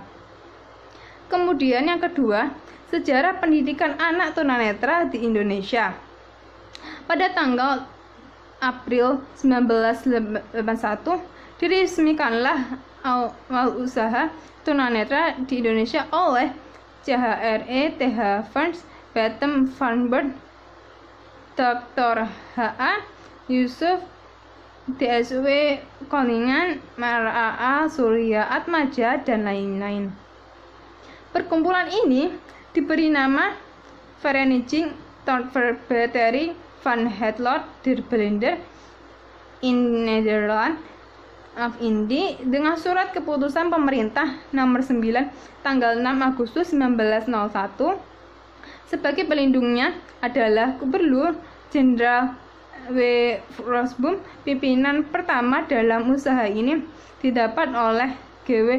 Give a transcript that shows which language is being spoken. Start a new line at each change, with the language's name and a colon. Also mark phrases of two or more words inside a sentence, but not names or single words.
Indonesian: Kemudian yang kedua, sejarah pendidikan anak tunanetra di Indonesia. Pada tanggal April 1981, diresmikanlah awal usaha tunanetra di Indonesia oleh CHRE TH Fans, Batem Farnbird, Dr. H.A. Yusuf, DSW Kolingan, MRAA Surya Atmaja, dan lain-lain. Perkumpulan ini diberi nama Vereniging tot Verbetering van het Lot der Blinden in Nederland of Indi dengan surat keputusan pemerintah nomor 9 tanggal 6 Agustus 1901. Sebagai pelindungnya adalah Gubernur Jenderal W. Rosboom. Pimpinan pertama dalam usaha ini didapat oleh G.W.